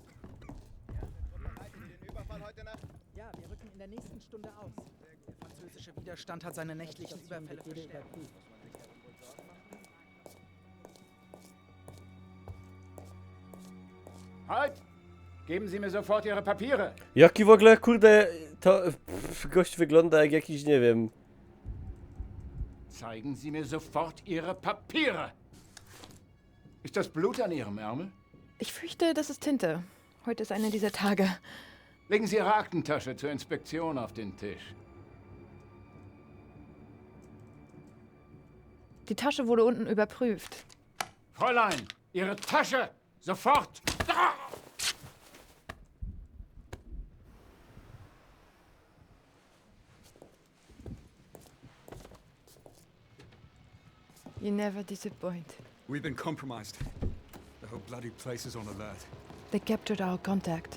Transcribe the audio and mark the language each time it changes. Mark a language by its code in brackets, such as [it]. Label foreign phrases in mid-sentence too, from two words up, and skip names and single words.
[de] Bereiten Sie den Überfall heute Nacht? Ja, wir rücken in der nächsten Stunde aus. Der französische Widerstand hat seine nächtlichen Überfälle verstärkt. Halt! Geben Sie mir sofort Ihre Papiere! [pl] Jaki w ogóle, kurde, to gość wygląda jak jakiś, nie wiem. [de] Zeigen Sie mir sofort Ihre Papiere! Ist das Blut an Ihrem Ärmel? Ich fürchte, das ist Tinte. Heute ist einer dieser Tage. Legen Sie Ihre Aktentasche zur Inspektion auf den Tisch. Die Tasche wurde unten überprüft. Fräulein, Ihre Tasche! Sofort! Da! [en] You never disappoint. We've been compromised. The whole bloody place is on alert. They captured our contact.